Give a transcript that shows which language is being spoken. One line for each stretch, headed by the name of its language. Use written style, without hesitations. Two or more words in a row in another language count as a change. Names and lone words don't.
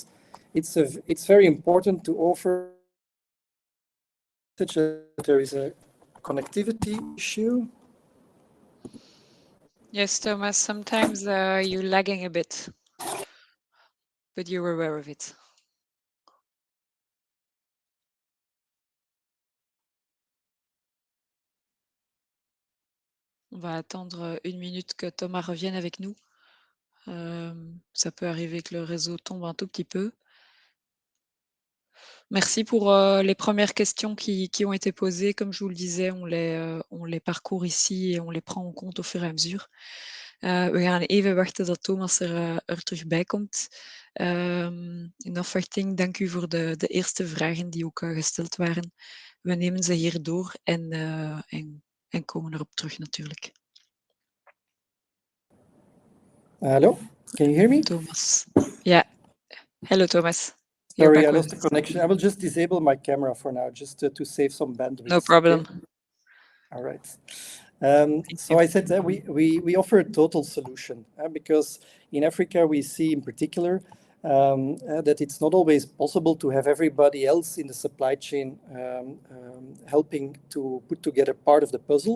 English: It's very important to offer such that there is a connectivity issue. Yes, Thomas, sometimes you're lagging a bit, but you're aware of it.
French: On va attendre 1 minute que Thomas revienne avec nous. Ça peut arriver que le réseau tombe un tout petit peu. Merci pour les premières questions qui ont été posées. Comme je vous le disais, on les parcourt ici et on les prend en compte au fur et à mesure.
Dutch: We gaan even wachten dat Thomas er terug bij komt. In afwachting, dank u voor de eerste vragen die ook gesteld waren. We nemen ze hier door en komen erop terug natuurlijk.
English: Hello, can you hear me? Thomas. Yeah. Hello, Thomas. Sorry, I lost the connection. I will just disable my camera for now, just to save some bandwidth. No problem. Okay? All right. So I said that we offer a total solution because in Africa we see in particular that it's not always possible to have everybody else in the supply chain helping to put together part of the puzzle.